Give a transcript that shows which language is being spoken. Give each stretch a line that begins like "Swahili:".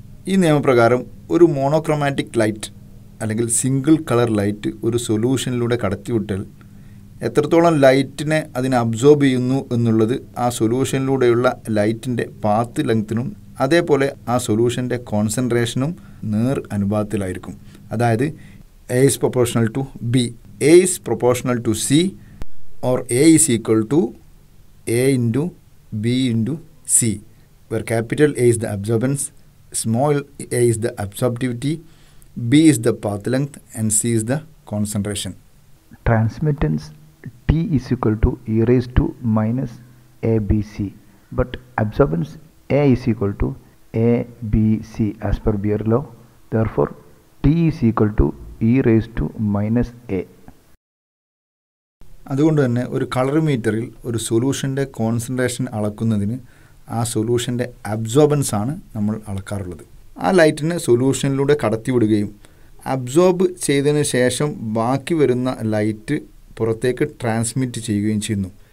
Malayalam: ഈ നിയമപ്രകാരം ഒരു മോണോക്രോമാറ്റിക് ലൈറ്റ് അല്ലെങ്കിൽ സിംഗിൾ കളർ ലൈറ്റ് ഒരു സൊല്യൂഷനിലൂടെ കടത്തിവിട്ടാൽ എത്രത്തോളം ലൈറ്റിനെ അതിനെ അബ്സോർബ് ചെയ്യുന്നു എന്നുള്ളത് ആ സൊല്യൂഷനിലൂടെയുള്ള ലൈറ്റിൻ്റെ പാത്ത് ലെങ്ത്തിനും അതേപോലെ ആ സൊല്യൂഷൻ്റെ കോൺസെൻട്രേഷനും നേർ അനുപാതത്തിലായിരിക്കും. അതായത്
English: A is proportional to B, A is proportional to C, or A is equal to A into B into C, where capital A is the absorbance, small a is the absorptivity, B is the path length, and C is the concentration. Transmittance T is equal to e raised to minus ABC, but absorbance A is equal to ABC as per Beer law. Therefore, T is equal to e raised to minus A.
Malayalam: അതുകൊണ്ട് തന്നെ ഒരു കളറിമീറ്ററിൽ ഒരു സൊല്യൂഷൻ്റെ concentration അളക്കുന്നതിന് ആ സൊല്യൂഷൻ്റെ absorbents ആണ് നമ്മൾ അളക്കാറുള്ളത്. ആ ലൈറ്റിനെ സൊല്യൂഷനിലൂടെ കടത്തിവിടുകയും absorb ചെയ്തതിന് ശേഷം ബാക്കി വരുന്ന ലൈറ്റ് പുറത്തേക്ക് ട്രാൻസ്മിറ്റ് ചെയ്യുകയും ചെയ്യുന്നു.